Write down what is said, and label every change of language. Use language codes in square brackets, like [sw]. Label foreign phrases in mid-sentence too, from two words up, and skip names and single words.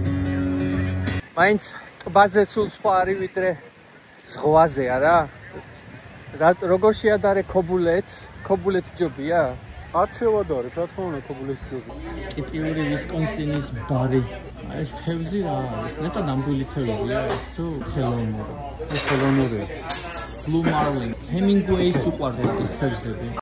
[ka] მაინც ტბაზე სულ სხვა არის ვიდრე ზღვაზე არა? როგორ შეადარე ქობულეთს? ქობულეთი ჯობია? არ შევადარებ, რა თქმა უნდა, ქობულეთი ჯობია. ტიპიური ვისკონსინის ბარი. აი ეს თევზი რა არის? ნეტა ნამდვილი თევზია ეს თუ ხელოვნური? ეს ხელოვნურია. Blue Marlin. Hemingway-ს უყვარდა ეს თევზები.